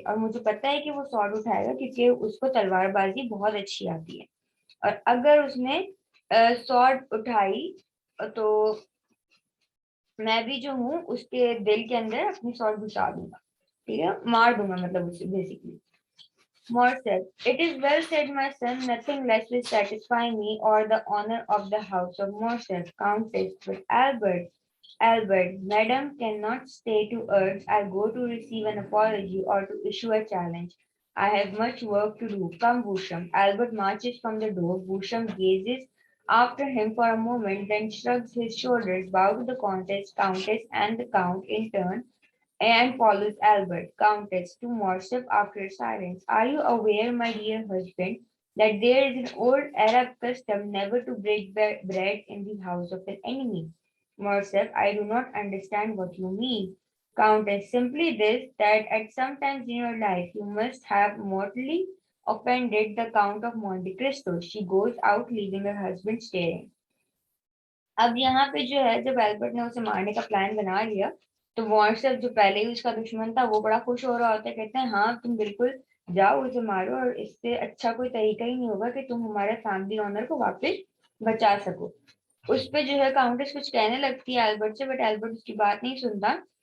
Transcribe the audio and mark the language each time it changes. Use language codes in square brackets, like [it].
[hi] और मुझे पता है कि वो स्वॉर्ड उठाएगा क्योंकि उसको तलवारबाजी बहुत अच्छी आती है। और अगर उसने स्वॉर्ड उठाई तो मैं भी जो हूँ उसके दिल के अंदर अपनी स्वॉर्ड घुसा दूंगा। ठीक है, मार दूंगा मतलब उसे basically. [en] Morcerf, it is well said, my son. Nothing less will satisfy me or the honor of the house of Morcerf, Countess. But Albert, Madam cannot stay to urge. I go to receive an apology or to issue a challenge. I have much work to do. Come, Boucham. Albert marches from the door. Boucham gazes after him for a moment, then shrugs his shoulders, bows to the Countess, and the Count in turn and follows Albert, Countess, to Morcerf after silence. Are you aware, my dear husband, that there is an old Arab custom never to break bread in the house of an enemy? Morcerf, I do not understand what you mean. Countess, simply this, that at some times in your life you must have mortally offended the Count of Monte Cristo. She goes out, leaving her husband staring. [hi] अब यहाँ पे जो है, जब Albert ने उसे मारने का प्लान बना लिया तो वॉट्सएप जो पहले ही उसका दुश्मन था वो बड़ा खुश हो रहा होता है, कहते हैं हाँ तुम बिल्कुल जाओ उसे मारो, और इससे अच्छा कोई तरीका ही नहीं होगा कि तुम हमारे फैमिली ऑनर को वापस बचा सको। उस पे जो है काउंटेस कुछ कहने लगती है एल्बर्ट से, बट एल्बर्ट उसकी बात नहीं सुनता।